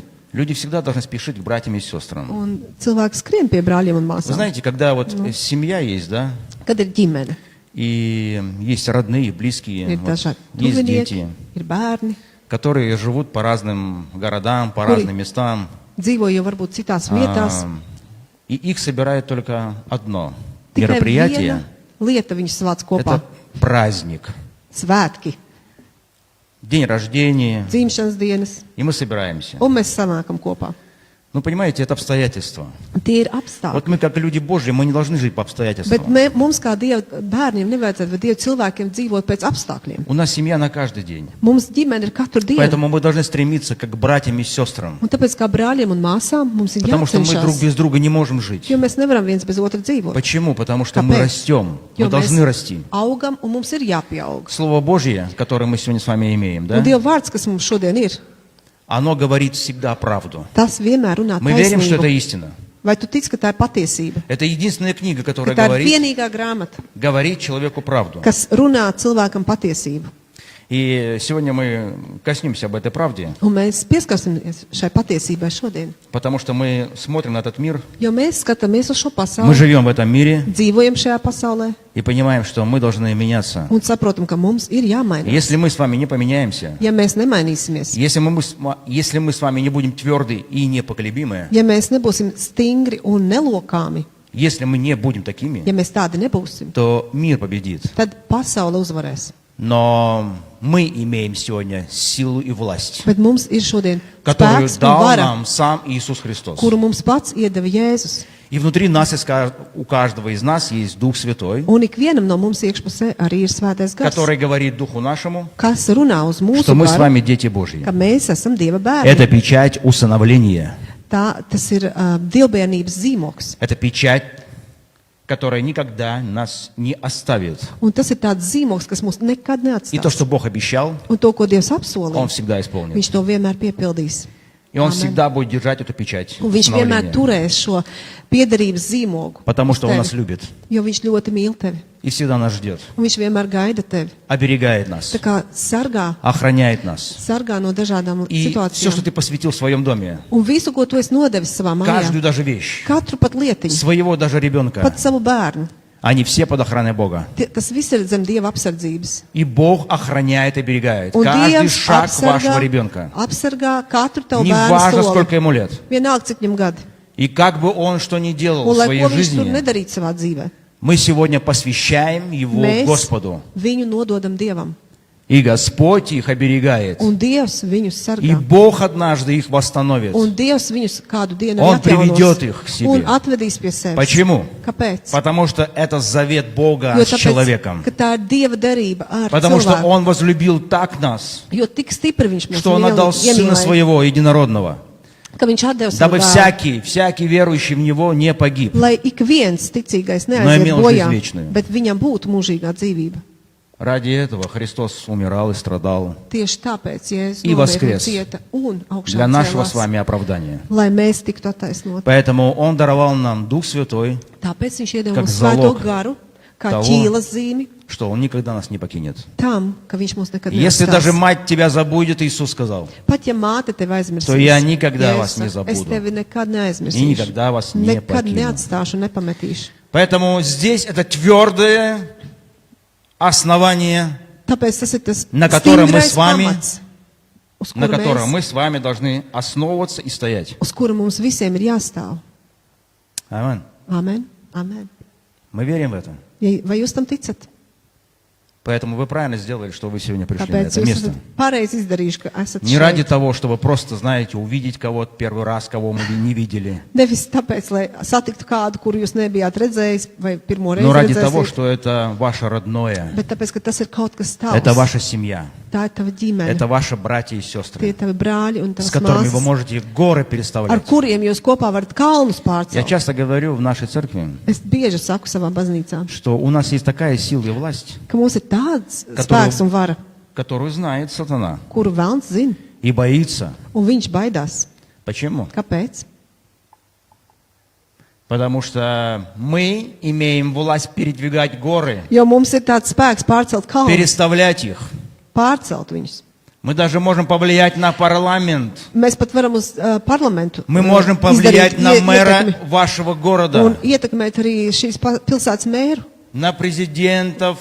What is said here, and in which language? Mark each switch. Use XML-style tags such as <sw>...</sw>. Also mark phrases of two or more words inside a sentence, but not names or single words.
<ru>Люди всегда должны спешить к братьям и сестрам.</ru> <lv>Un cilvēks skrien pie brāļiem un</lv> <ru>Вы</ru> <lv>māsām.</lv> <ru>знаете, когда вот семья есть, да,</ru> <lv>Kad ir ģimene,</lv> <ru>и есть родные, близкие,</ru> <lv>ir</lv> <ru>вот,</ru> <lv>dažādi</lv> <ru>есть</ru> <lv>tuvinieki,</lv> <ru>дети,</ru> <lv>ir bērni,</lv> <ru>которые живут по разным городам, по</ru> <lv>Кури-</lv> <ru>разным местам,</ru> <lv>dzīvo jau varbūt citās vietās.</lv> <ru>и их собирает только одно</ru> <lv>Tikai</lv> <ru>мероприятие</ru> <lv>viena lieta viņus savāc – kopā.</lv> <ru>это праздник,</ru> <lv>Svētki,</lv> <ru>день рождения,</ru> <lv>dzimšanas dienas,</lv> <ru>и мы собираемся.</ru> <lv>un mēs sanākam kopā.</lv> <ru>Ну, понимаете, это обстоятельства.</ru> <lv>Tie ir apstākļi.</lv> <ru>Вот мы, как люди Божьи, мы не должны жить по</ru> <lv>Bet</lv> <ru>обстоятельствам.</ru> <lv>mums, kā Dieva bērniem, nevajadzētu, vai Dieva cilvēkiem dzīvot pēc apstākļiem.</lv> <ru>У нас семья на каждый день.</ru> <lv>Mums ģimene ir katru dienu.</lv> <ru>Поэтому мы должны стремиться как к братьям и сестрам.</ru> <lv>Un tāpēc, kā brāļiem un māsām, mums ir</lv> <ru>Потому что мы друг</ru> <lv>jācenšas.</lv> <ru>без друга не можем жить.</ru> <lv>Jo mēs nevaram viens bez otra dzīvot.</lv> <ru>Почему? Потому что мы</ru> <lv>Kāpēc?</lv> <ru>растем. Мы</ru> <lv>Jo</lv> <ru>должны</ru> <lv>mēs</lv> <ru>расти.</ru> <lv>augam un mums ir jāpieaug.</lv> <ru>Слово Божье, которое мы сегодня с вами имеем, да,</ru> <lv>Un Dieva vārds, kas mums šodien ir,</lv> <ru>оно говорит всегда правду.</ru> <lv>tas vienmēr runā</lv> <ru>Мы верим, что это</ru> <lv>taisnību.</lv> <ru>истина.</ru> <lv>Vai tu tici, ka tā ir patiesība?</lv> <ru>Это единственная книга,</ru> <lv>Ka</lv> <ru>которая</ru> <lv>tā ir</lv> <ru>говорит,</ru> <lv>vienīgā grāmata,</lv> <ru>человеку правду.</ru> <lv>kas runā cilvēkam patiesību.</lv> <ru>И сегодня мы коснемся об этой правде,</ru> <lv>Un mēs pieskarsimies šai patiesībai šodien.</lv> <ru>потому что мы смотрим на этот мир,</ru> <lv>Jo mēs skatāmies uz šo</lv> <ru>мы</ru> <lv>pasauli,</lv> <ru>живем в этом мире</ru> <lv>dzīvojam šajā pasaulē</lv> <ru>и понимаем, что мы должны меняться.</ru> <lv>un saprotam, ka mums ir jāmainās.</lv> <ru>Если мы с вами не поменяемся,</ru> <lv>Ja mēs nemainīsimies,</lv> <ru>если мы с вами не будем тверды и непоколебимы,</ru> <lv>ja mēs nebūsim stingri un nelokāmi,</lv> <ru>если мы не будем такими,</ru> <lv>ja mēs tādi nebūsim,</lv> <ru>то мир победит.</ru> <lv>tad pasaule uzvarēs.</lv> <ru>Но мы имеем сегодня силу и власть,</ru> <lv>Bet mums ir šodien</lv> <ru>которую</ru> <lv>spēks un</lv> <ru>дал</ru> <lv>vara,</lv> <ru>нам сам Иисус Христос.</ru> <lv>kuru mums pats iedeva Jēzus.</lv> <ru>И внутри нас, у каждого из нас есть Дух Святой,</ru> <lv>Un ikvienam no mums iekšpusē arī ir svētais gars,</lv> <ru>который говорит Духу нашему,</ru> <lv>kas runā uz mūsu</lv> <ru>что мы с</ru> <lv>garu,</lv> <ru>вами дети Божьи.</ru> <lv>ka mēs esam Dieva</lv> <ru>Это</ru> <lv>bērni.</lv> <ru>печать усыновления.</ru> <lv>Tas ir dievbērnības zīmoks.</lv> <ru>Это печать, которая никогда нас не оставит.</ru> <lv>Un tas ir tāds zīmoks, kas mūs nekad</lv> <ru>И то,</ru> <lv>neatstās.</lv> <ru>что Бог обещал,</ru> <lv>Un to, ko Dievs</lv> <ru>Он</ru> <lv>apsolīja,</lv> <ru>всегда исполнит.</ru> <lv>Viņš to vienmēr piepildīs.</lv> <ru>И Он</ru> <lv>Amen.</lv> <ru>всегда будет держать эту печать</ru> <lv>Un Viņš vienmēr</lv> <ru>усыновления.</ru> <lv>turēs šo piederības zīmogu.</lv> <ru>Потому</ru> <lv>uz</lv> <ru>что Он нас</ru> <lv>tevi,</lv> <ru>любит</ru> <lv>Jo Viņš ļoti mīl tevi.</lv> <ru>и всегда нас ждет.</ru> <lv>Un Viņš vienmēr gaida tevi.</lv> <ru>Оберегает нас,</ru> <lv>Tā kā</lv> <ru>охраняет нас.</ru> <lv>sargā no dažādām</lv> <ru>И все, что</ru> <lv>situācijām.</lv> <ru>ты посвятил в своем доме,</ru> <lv>Un visu, ko tu esi nodevis savā</lv> <ru>каждую</ru> <lv>mājā,</lv> <ru>даже вещь,</ru> <lv>katru pat lietiņu,</lv> <ru>своего даже ребенка,</ru> <lv>pat savu bērnu,</lv> <ru>они все под охраной Бога.</ru> <lv>tas viss ir zem Dieva apsardzības.</lv> <ru>И Бог охраняет и оберегает</ru> <lv>Un</lv> <ru>каждый</ru> <lv>Dievs</lv> <ru>шаг вашего ребенка.</ru> <lv>apsargā katru tavu</lv> <ru>Не</ru> <lv>bērnu</lv> <ru>важно,</ru> <lv>soli.</lv> <ru>сколько ему лет.</ru> <lv>Vienalga, cik viņam gadi.</lv> <ru>И как бы он что ни делал</ru> <lv>Un</lv> <ru>в</ru> <lv>lai</lv> <ru>своей</ru> <lv>ko viņš tur</lv> <ru>жизни,</ru> <lv>nedarītu savā dzīvē,</lv> <ru>мы сегодня посвящаем его</ru> <lv>mēs</lv> <ru>Господу.</ru> <lv>viņu nododam Dievam.</lv> <ru>И Господь их оберегает.</ru> <lv>Un Dievs viņus</lv> <ru>И</ru> <lv>sargā.</lv> <ru>Бог однажды их восстановит.</ru> <lv>Un Dievs viņus kādu dienu</lv> <ru>Он</ru> <lv>arī</lv> <ru>приведет</ru> <lv>atjaunos</lv> <ru>их к себе.</ru> <lv>un atvedīs pie sevis.</lv> <ru>Почему?</ru> <lv>Kāpēc?</lv> <ru>Потому что это завет Бога</ru> <lv>Jo</lv> <ru>с человеком.</ru> <lv>ka tā ir Dieva darība ar</lv> <ru>Потому что</ru> <lv>cilvēku.</lv> <ru>Он возлюбил так нас,</ru> <lv>Jo tik stipri viņš mūs</lv> <ru>что Он отдал Сына</ru> <lv>iemīlēja,</lv> <ru>Своего Единородного,</ru> <lv>ka viņš atdeva savu</lv> <ru>дабы</ru> <lv>dēlu,</lv> <ru>всякий верующий в Него не погиб.</ru> <lv>lai ik viens ticīgais</lv> <ru>Но</ru> <lv>neaiziet</lv> <ru>имел</ru> <lv>bojā,</lv> <ru>жизнь вечную.</ru> <lv>bet viņam būtu mūžīgā dzīvība.</lv> <ru>Ради этого Христос умирал и страдал</ru> <lv>Tieši tāpēc Jēzus</lv> <ru>И</ru> <lv>nomira un</lv> <ru>воскрес</ru> <lv>cieta un augšā</lv> <ru>для нашего с</ru> <lv>cēlās,</lv> <ru>вами оправдания.</ru> <lv>lai mēs tiktu attaisnoti.</lv> <ru>Поэтому Он даровал нам Дух Святой,</ru> <lv>Tāpēc viņš iedeva</lv> <ru>Как</ru> <lv>mums svēto</lv> <ru>залог</ru> <lv>garu, kā</lv> <ru>того,</ru> <lv>ķīlas zīmi</lv> <ru>что Он никогда нас не покинет.</ru> <lv>tam, ka viņš mūs nekad</lv> <ru>Если даже</ru> <lv>neatstās.</lv> <ru>мать тебя забудет, Иисус сказал,</ru> <lv>Pat ja māte tevi aizmirsīs,</lv> <ru>То я никогда</ru> <lv>Jēzus</lv> <ru>вас не</ru> <lv>saka, es</lv> <ru>забуду.</ru> <lv>tevi nekad</lv> <ru>И</ru> <lv>neaizmirsīšu,</lv> <ru>никогда вас не</ru> <lv>nekad</lv> <ru>покину.</ru> <lv>neatstāšu un nepametīšu.</lv> <ru>Поэтому здесь это твердое основание,</ru> <lv>Tāpēc tas ir tas</lv> <ru>На котором мы</ru> <lv>stingrais</lv> <ru>с вами-</ru> <lv>pamats, uz</lv> <ru>на</ru> <lv>kura</lv> <ru>котором</ru> <lv>mēs-</lv> <ru>мы с вами должны основываться и стоять.</ru> <lv>uz kura mums visiem ir jāstāv.</lv> <ru>Аминь.</ru> <lv>Amen. Amen.</lv> <ru>Мы верим в это.</ru> <lv>Vai jūs tam ticat?</lv> <ru>Поэтому вы правильно сделали, что вы сегодня пришли на</ru> <lv>Tāpēc</lv> <ru>это</ru> <lv>jūs</lv> <ru>место.</ru> <lv>esat pareizi izdarījuši, ka esat</lv> <ru>Не ради</ru> <lv>šeit.</lv> <ru>того, чтобы просто, знаете, увидеть кого-то первый раз, кого мы не видели.</ru> <lv>Nevis tāpēc, lai satiktu kādu, kuru jūs nebijāt redzējis vai pirmo reizi</lv> <ru>Но ради того,</ru> <lv>redzēsiet,</lv> <ru>что это ваше родное.</ru> <lv>bet tāpēc, ka tas ir kaut kas tavs.</lv> <ru>Это ваша семья.</ru> <lv>Tā ir tava ģimene.</lv> <ru>Это ваши братья и</ru> <lv>Tie</lv> <ru>сестры,</ru> <lv>ir tavi brāļi un</lv> <ru>с</ru> <lv>tavas</lv> <ru>которыми вы</ru> <lv>māsas,</lv> <ru>можете горы</ru> <lv>ar</lv> <ru>переставлять.</ru> <lv>kuriem jūs kopā varat kalnus</lv> <ru>Я</ru> <lv>pārcelt.</lv> <ru>часто говорю в нашей церкви,</ru> <lv>Es bieži saku savām baznīcām,</lv> <ru>что у нас есть такая сила и власть,</ru> <lv>ka mums ir tāds Katru- spēks un vara,</lv> <ru>которую знает сатана</ru> <lv>kuru velns zina,</lv> <ru>и боится.</ru> <lv>un viņš baidās.</lv> <ru>Почему?</ru> <lv>Kāpēc?</lv> <ru>Потому что мы имеем власть передвигать горы,</ru> <lv>Jo mums ir tāds spēks pārcelt kalnus,</lv> <ru>переставлять их.</ru> <lv>pārcelt viņus.</lv> <ru>Мы даже можем повлиять на парламент.</ru> <lv>Mēs pat varam uz parlamentu</lv> <ru>Мы можем повлиять</ru> <lv>izdarīt</lv> <ru>на мэра</ru> <lv>ietekmi</lv> <ru>вашего</ru> <lv>un</lv> <ru>города,</ru> <lv>ietekmēt arī šīs pilsētas mēru.</lv> <ru>на президентов,</ru>